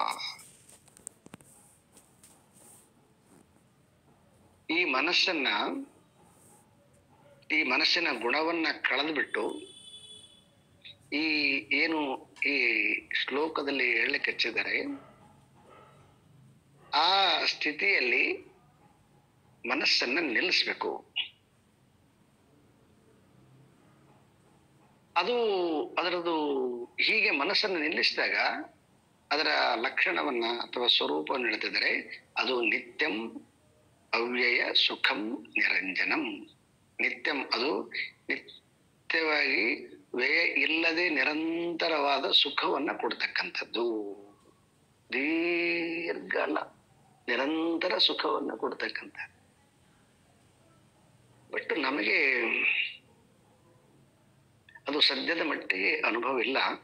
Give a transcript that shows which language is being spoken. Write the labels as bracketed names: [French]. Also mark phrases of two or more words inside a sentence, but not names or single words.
[Kannada] ಈ ಮನಸ್ಸಿನ ಗುಣವನ್ನ ಕಳೆದ್ಬಿಟ್ಟು ಈ ಏನು ಈ ಶ್ಲೋಕದಲ್ಲಿ ಹೇಳಲಿಕ್ಕೆ ಹಚ್ಚಿದ್ದಾರೆ ಆ ಸ್ಥಿತಿಯಲ್ಲಿ ಮನಸ್ಸನ್ನ ನಿಲ್ಲಿಸ್ಬೇಕು. ಅದರದ್ದು ಹೀಗೆ ಮನಸ್ಸನ್ನು ನಿಲ್ಲಿಸಿದಾಗ ಅದರ ಲಕ್ಷಣವನ್ನ ಅಥವಾ ಸ್ವರೂಪವನ್ನು ಹೇಳ್ತಿದ್ದಾರೆ. [Sanskrit] ಅದು ನಿತ್ಯಂ ಅವ್ಯಯ ಸುಖಂ ನಿರಂಜನಂ. [Kannada] ನಿತ್ಯಂ ಅದು ನಿತ್ಯವಾಗಿ ವ್ಯಯ ಇಲ್ಲದೆ ನಿರಂತರವಾದ ಸುಖವನ್ನ ಕೊಡ್ತಕ್ಕಂಥದ್ದು. ದೀರ್ಘ ಅಲ್ಲ, ನಿರಂತರ ಸುಖವನ್ನ ಕೊಡ್ತಕ್ಕಂಥ. ಬಟ್ ನಮಗೆ ಅದು ಸದ್ಯದ ಮಟ್ಟಿಗೆ ಅನುಭವ ಇಲ್ಲ.